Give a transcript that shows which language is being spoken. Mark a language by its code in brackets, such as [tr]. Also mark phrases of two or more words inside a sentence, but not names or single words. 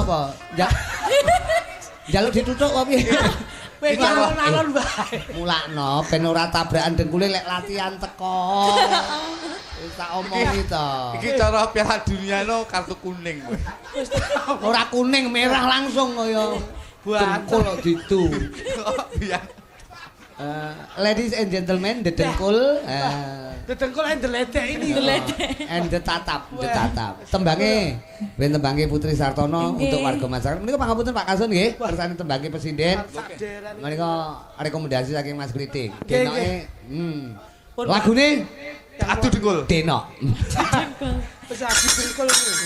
[jv] Jaluk dituthuk kok piye? Wis alon-alon bae. Mulakno ben ora tabrakan dengkule lek latihan teko. Wis tak omongi to. Iki cara Piala Dunia no kartu kuning. Ora kuning, merah langsung kaya dengkul kok ditu. [en] Ladies and gentlemen, the dengkul. The dengkul and the ledek ini. And the tatap. [jv] Tembange, ben tembange Putri Sartono [id] untuk warga masyarakat. [jv] Menika pangapunten Pak Kasun nggih, kersane tembange presiden. Menika rekomendasi saking Mas Kritik. Denoke lagune Aduh dengkul. Deno. Wis adu dengkul kuwi.